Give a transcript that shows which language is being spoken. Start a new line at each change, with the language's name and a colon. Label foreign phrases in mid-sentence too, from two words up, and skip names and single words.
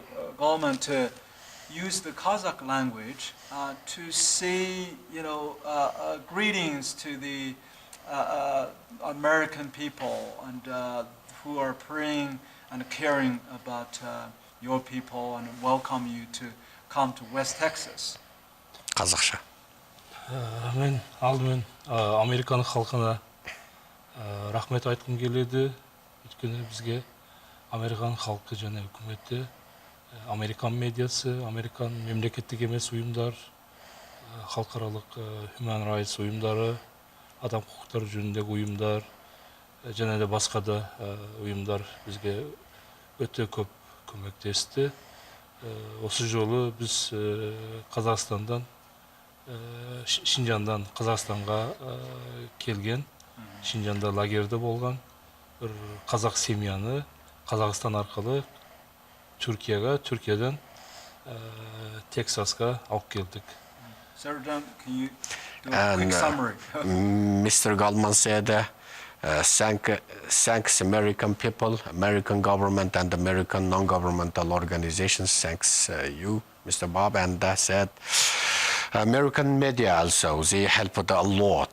English: Galman to use the Kazakh language to say, greetings to the American people and who are praying and caring about your people and welcome you to come to West Texas.
Kazakh: Қазақша. Мен алдымен Американың халқына рахмет айтқым келеді. Өйткені бізге Американың халқы және үкіметі, Американ медиасы, Американ мемлекеттік емес ұйымдар, халықаралық
English: human rights
Kazakh: ұйымдары, адам құқықтары жөніндегі ұйымдар, және де басқа да ұйымдар бізге өте көп көмектесті. Осы жолы біз Қазақстандан, Шинжандан Қазақстанға келген, Шинжанда лагерде болған бір қазақ семьяны Қазақстан арқылы Түркияға, Түркиядан Тексасқа алып келдік.
English: Sir John, can you do a quick summary? Mr. Goldman said, thanks American people, American government and American non-governmental organizations. Thanks you, Mr. Bob. And said, American media also, they helped a lot.